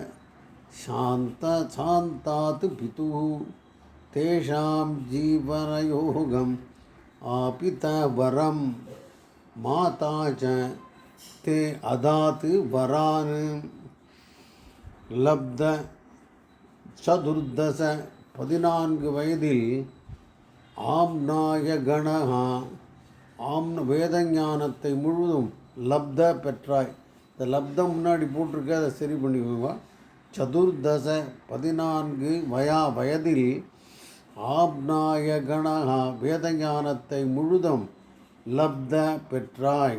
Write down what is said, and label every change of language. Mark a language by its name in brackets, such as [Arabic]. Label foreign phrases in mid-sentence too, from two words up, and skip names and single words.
[Sanskrit] शान्तात् पितुः तेषां जीवनयोगम् आपित वरं माता च ते अदात् वरान् लब्ध चतुर्दश 14 [Tamil] வயதில் ஆம்நாய கணஹ வேதஞானத்தை முழுவதும் லப்த பெற்றாய். இந்த லப்தம் முன்னாடி போட்டிருக்க, அதை சரி பண்ணிக்கோங்க. சதுர்தச 14 வயதில் ஆப்நாய கணஹா வேதஞானத்தை முழுதும் லப்த பெற்றாய்.